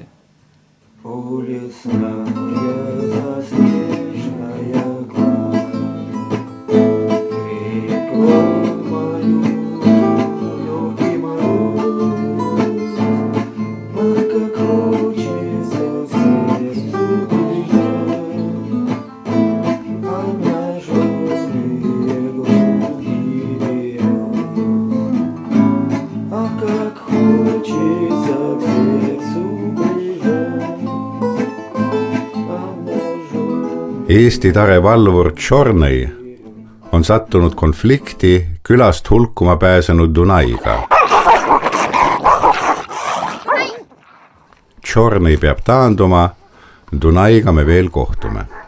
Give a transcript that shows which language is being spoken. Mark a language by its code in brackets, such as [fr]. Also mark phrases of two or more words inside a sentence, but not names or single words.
[ru] Полесная заснеженная гладь, реку мою, легкий мороз, как хочется в сердцу бежать, обнаженные груди берез. Ах, как хочется в сердцу бежать. [et] Eesti tare valvur Tšornõi on sattunud konflikti külast hulkuma pääsenud Dunaiga. Tšornõi peab taanduma, Dunaiga me veel kohtume.